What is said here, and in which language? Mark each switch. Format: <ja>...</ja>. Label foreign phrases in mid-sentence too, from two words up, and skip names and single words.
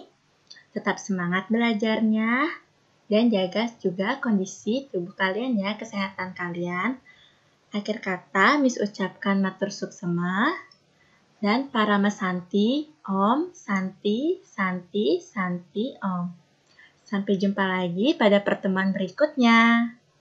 <id>Tetap semangat belajarnya dan jaga juga kondisi tubuh kalian ya, kesehatan kalian. Akhir kata, Miss ucapkan</id> <ban>matur suksema</ban> <id>dan</id> <sa>parama santi, om, santi, santi, santi, om.</sa> <id>Sampai jumpa lagi pada pertemuan berikutnya.</id>